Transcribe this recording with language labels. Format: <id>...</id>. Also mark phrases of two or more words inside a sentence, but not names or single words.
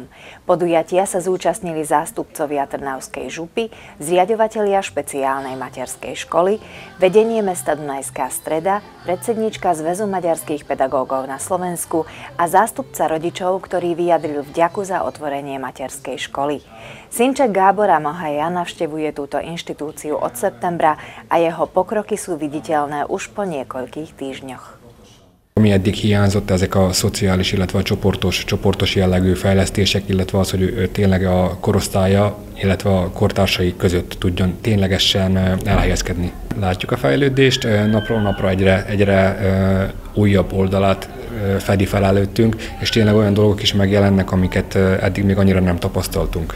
<sk>Podujatia sa zúčastnili zástupcovia Trnavskej župy, zriaďovatelia špeciálnej materskej školy, vedenie mesta Dunajská Streda, predsedníčka Zväzu maďarských pedagógov na Slovensku a zástupca rodičov, ktorý vyjadril vďaku za otvorenie materskej školy. Synček Gábora Mohaja navštevuje túto inštitúciu od septembra a jeho pokroky sú viditeľné už po niekoľkých týždňoch.</sk> <hu>Ami eddig hiányzott, ezek a szociális, illetve a csoportos jellegű fejlesztések, illetve az, hogy ő tényleg a korosztálya, illetve a kortársai között tudjon ténylegesen elhelyezkedni. Látjuk a fejlődést, napról napra egyre újabb oldalát fedi fel előttünk, és tényleg olyan dolgok is megjelennek, amiket eddig még annyira nem tapasztaltunk.</hu>